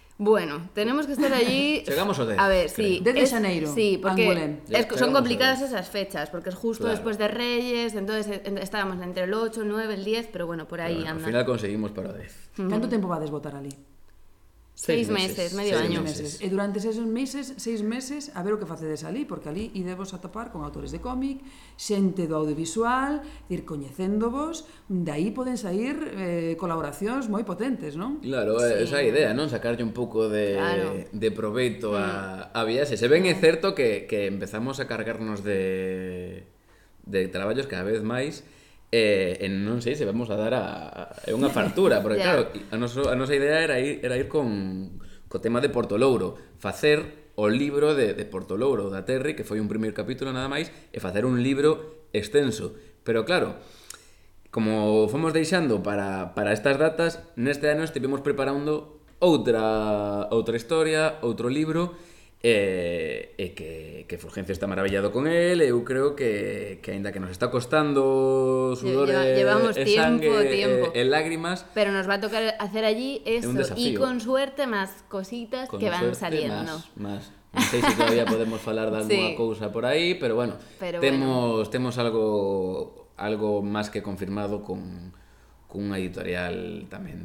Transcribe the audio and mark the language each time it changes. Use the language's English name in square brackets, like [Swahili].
[Spanish] Bueno, tenemos que estar allí... Llegamos a ver, sí. [Galician] Desde Xaneiro, [Spanish] sí, Angulem. Son complicadas esas fechas, porque es justo después de Reyes, entonces estábamos entre el 8, el 9, el 10, pero bueno, por ahí andamos. Al final conseguimos para 10. ¿Cuánto tiempo va a desbotar allí? Seis meses, medio año. [Galician] E durante esos meses, a ver o que facedes alí, porque alí idevos a topar con autores de cómic, xente do audiovisual, ir coñecéndovos, de aí poden sair colaboracións moi potentes, non? Claro, sí. Esa idea, non? Sacarlle un pouco de proveito a viaxe. Se ben é certo que empezamos a cargarnos de traballos cada vez máis, non sei se vamos a dar a unha fartura, porque claro, a nosa idea era ir con tema de Porto Louro, facer o libro de Porto Louro da Terry, que foi un primeiro capítulo nada máis, e facer un libro extenso. Pero claro, como fomos deixando para estas datas, neste ano estivemos preparando outra historia, outro libro, que Fulgencio está [Spanish] maravillado con él. [Galician] Eu creo que ainda que nos está costando [Spanish] sudores, llevamos tiempo, lágrimas, pero nos va a tocar hacer allí eso y con suerte más cositas con que van saliendo. [Galician] Non sei se todavía podemos falar de alguna cousa por aí, pero bueno, temos algo máis que confirmado con editorial tamén